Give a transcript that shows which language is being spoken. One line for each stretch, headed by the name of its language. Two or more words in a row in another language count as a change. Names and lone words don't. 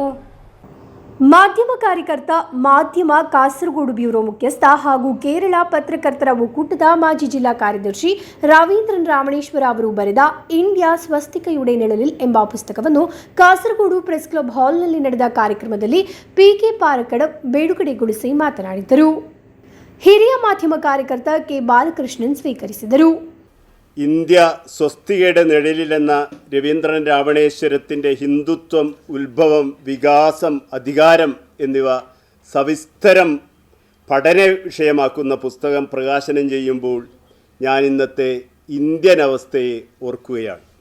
Kannada: ಮಾಧ್ಯಮ ಕಾರ್ಯಕರ್ತ, ಮಾಧ್ಯಮ ಕಾಸರಗೋಡು ಬ್ಯೂರೋ ಮುಖ್ಯಸ್ಥ ಹಾಗೂ ಕೇರಳ ಪತ್ರಕರ್ತರ ಒಕ್ಕೂಟದ ಮಾಜಿ ಜಿಲ್ಲಾ ಕಾರ್ಯದರ್ಶಿ ರವೀಂದ್ರನ್ ರಾವಣೇಶ್ವರ ಅವರು ಬರೆದ ಇಂಡಿಯಾ ಸ್ವಸ್ತಿಕೆಯುಡೆ ನಿಲ್ಲಲಿಲ್ಲ ಎಂಬ ಪುಸ್ತಕವನ್ನು ಕಾಸರಗೋಡು ಪ್ರೆಸ್ ಕ್ಲಬ್ ಹಾಲ್ನಲ್ಲಿ ನಡೆದ ಕಾರ್ಯಕ್ರಮದಲ್ಲಿ ಪಿಕೆ ಪಾರಕಡವ್ ಬಿಡುಗಡೆಗೊಳಿಸಿ ಮಾತನಾಡಿದರು. ಹಿರಿಯ ಮಾಧ್ಯಮ ಕಾರ್ಯಕರ್ತ ಕೆ ಬಾಲಕೃಷ್ಣನ್ ಸ್ವೀಕರಿಸಿದರು.
Malayalam: ഇന്ത്യ സ്വസ്തികയുടെ നിഴലിലെന്ന രവീന്ദ്രൻ രാവണേശ്വരത്തിൻ്റെ ഹിന്ദുത്വം, ഉത്ഭവം, വികാസം, അധികാരം എന്നിവ സവിസ്തരം പഠന വിഷയമാക്കുന്ന പുസ്തകം പ്രകാശനം ചെയ്യുമ്പോൾ ഞാൻ ഇന്നത്തെ ഇന്ത്യൻ അവസ്ഥയെ ഓർക്കുകയാണ്.